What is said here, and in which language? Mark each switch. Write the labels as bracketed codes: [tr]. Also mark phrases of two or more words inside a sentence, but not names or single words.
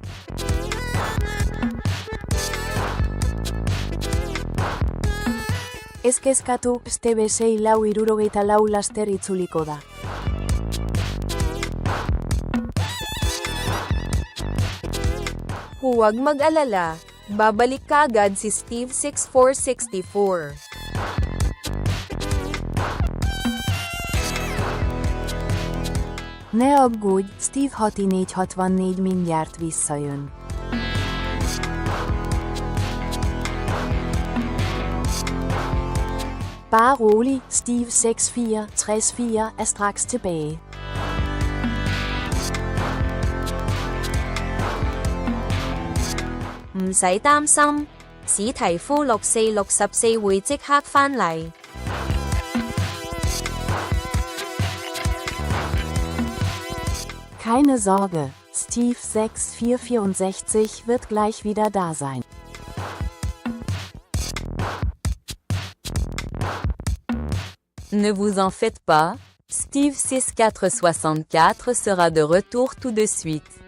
[eu] Eskeskatu, Steve 6464 laster itzuliko da. [tl] Huwag mag-alala, babalik kaagad si Steve 6464. [hu] Ne aggódj, Steve 6464 mindjárt visszajön. [da] Bare rolig, Steve 6464 er straks tilbage. [yue] 唔使擔心，史提夫6464會即刻返嚟。 [de] Keine Sorge, Steve 6464 wird gleich wieder da sein. [fr] Ne vous en faites pas, Steve 6464 sera de retour tout de suite.